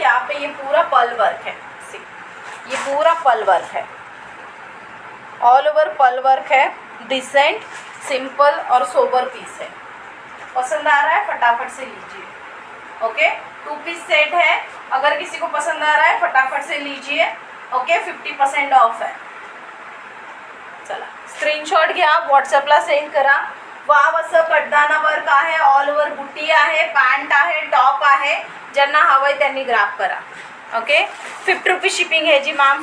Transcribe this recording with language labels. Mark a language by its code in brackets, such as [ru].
[hi] यहाँ पे ये पूरा पल वर्क है. सी, ये पूरा पल वर्क है, ऑल ओवर पल वर्क है. डिसेंट, सिंपल और सोबर पीस है. पसंद आ रहा है फटाफट से लीजिए. ओके, 2 पीस सेट है. अगर किसी को पसंद आ रहा है फटाफट से लीजिए. ओके, 50% ऑफ है. [mr] चला, स्क्रीनशॉट घ्या, व्हॉट्सअपला सेंड करा. वाव असं कड्डाना वर्क आहे. ऑल ओव्हर बुटी आहे, पॅन्ट आहे, टॉप आहे. ज्यांना हवंय त्यांनी ग्राफ करा. [hi] ओके, 50 रुपये शिपिंग है जी मैम.